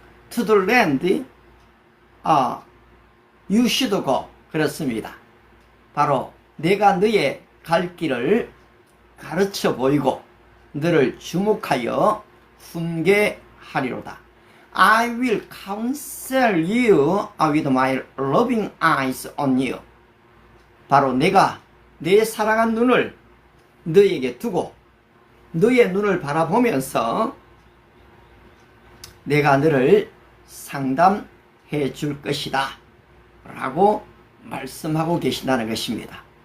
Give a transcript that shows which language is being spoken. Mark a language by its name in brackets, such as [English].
[English] To the land you should go. [Korean] 그렇습니다. 바로 내가 너의 갈 길을 가르쳐 보이고 너를 주목하여 훈계하리로다. [English] I will counsel you with my loving eyes on you. [Korean] 바로 내가 내 사랑한 눈을 너에게 두고 너의 눈을 바라보면서 내가 너를 상담해 줄 것이다 라고 말씀하고 계신다는 것입니다.